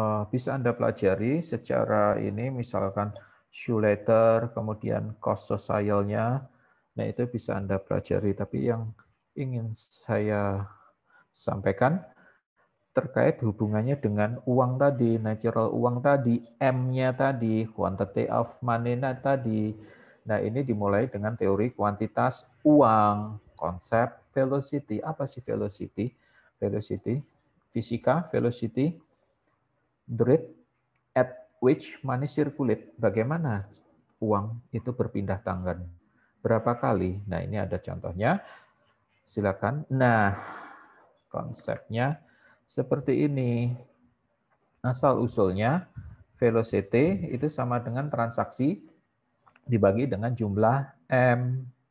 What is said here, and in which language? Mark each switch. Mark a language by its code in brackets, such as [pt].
[id] Bisa Anda pelajari secara ini, misalkan shoe leather, kemudian cost socialnya, nah itu bisa Anda pelajari. Tapi yang ingin saya sampaikan, terkait hubungannya dengan uang tadi, natural uang tadi, M-nya tadi, quantity of money tadi. Nah, ini dimulai dengan teori kuantitas uang, konsep velocity. Apa sih velocity? [en] Velocity, fisika, velocity, the rate at which money circulate. [id] Bagaimana uang itu berpindah tangan? Berapa kali? Nah, ini ada contohnya. Silakan. Nah, konsepnya seperti ini. Asal-usulnya, velocity itu sama dengan transaksi dibagi dengan jumlah M.